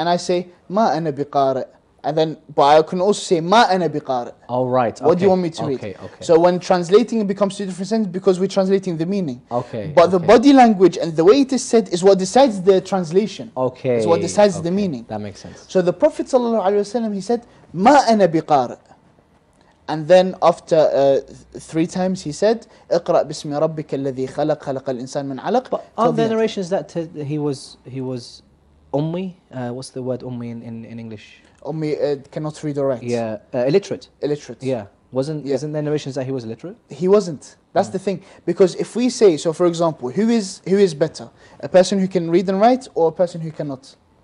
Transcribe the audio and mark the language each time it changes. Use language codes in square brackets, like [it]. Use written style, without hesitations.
[en] And I say, [ar] ma ana biqari. [en] And then, but I can also say, ma ana biqari. Oh, right. What do you want me to read? Okay. So when translating, it becomes two different sentences because we're translating the meaning. Okay. But the body language and the way it is said is what decides the translation. Okay. Is what decides the meaning. That makes sense. So the Prophet ﷺ, he said, [ar] ma ana biqari. [en] And then after 3 times he said, [ar] اقرأ باسم ربك الذي خلق خلق الإنسان من علق. [en] But aren't there narrations that he was ummi? What's the word ummi in English? Ummi cannot read or write. Yeah, illiterate. Illiterate. Yeah. Isn't there narrations that he was illiterate? He wasn't. That's the thing. Because if we say, so for example, who is better? A person who can read and write or a person who cannot?